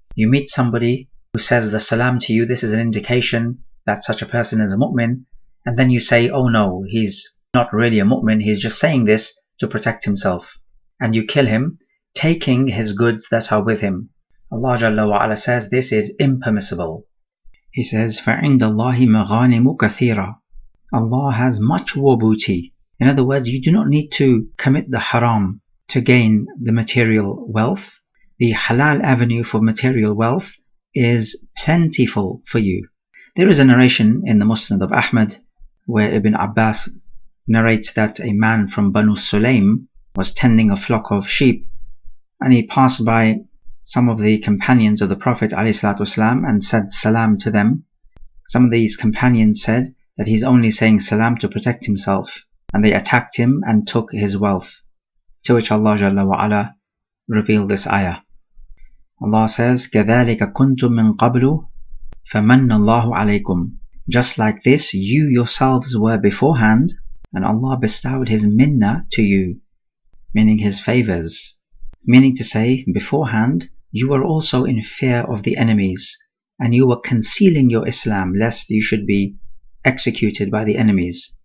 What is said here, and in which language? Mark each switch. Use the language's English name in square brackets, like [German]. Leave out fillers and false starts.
[English] You meet somebody who says the salam to you. This is an indication that such a person is a mu'min. And then you say, oh no, he's not really a mu'min, he's just saying this to protect himself. And you kill him, taking his goods that are with him. Allah Jalla wa Ala says this is impermissible. He says, [Arabic] فَعِنْدَ اللَّهِ مَغَانِمُ كَثِيرًا. [English] Allah has much war booty. In other words, you do not need to commit the haram to gain the material wealth. The halal avenue for material wealth is plentiful for you. There is a narration in the Musnad of Ahmad where Ibn Abbas narrates that a man from Banu Sulaym was tending a flock of sheep, and he passed by some of the companions of the Prophet ﷺ and said salam to them. Some of these companions said that he's only saying salam to protect himself, and they attacked him and took his wealth. To which Allah Jalla wa Ala revealed this ayah. Allah says, [Arabic] كَذَلِكَ كُنْتُم مِّن قَبْلُ فَمَنَّ اللَّهُ عَلَيْكُمْ. [English] Just like this, you yourselves were beforehand, and Allah bestowed His minna to you, meaning His favors. Meaning to say, beforehand, you were also in fear of the enemies, and you were concealing your Islam, lest you should be executed by the enemies.